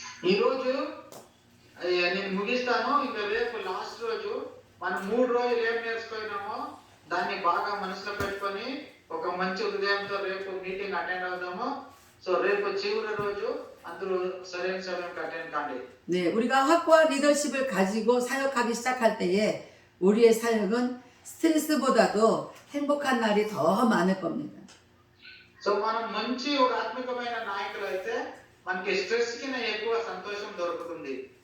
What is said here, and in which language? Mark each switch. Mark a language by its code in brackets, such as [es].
[te] ఈ రోజు నేను ముగిస్తాను. ఇంకా రేపు లాస్ట్ రోజు మనం 3 రోజులు ఏం నేర్చుకున్నామో దాన్ని బాగా మనసులో పెట్టుకొని ఒక మంచి హృదయంతో రేపు మీటింగ్ అటెండ్ అవుదాము. సో రేపు చివరి రోజు అందరూ సరైన సమయంకి అటెండ్ కాండి. [ko] 네, 우리가 확고한 리더십을 가지고 사역하기 시작할 때에 우리의 사역은 스트레스보다도 행복한 날이 더 많을 겁니다. [te] సో మనం మంచి ఒక ఆత్మికమైన నాయకులు అయితే మనకి స్ట్రెస్ కింద ఎక్కువ సంతోషం దొరుకుతుంది.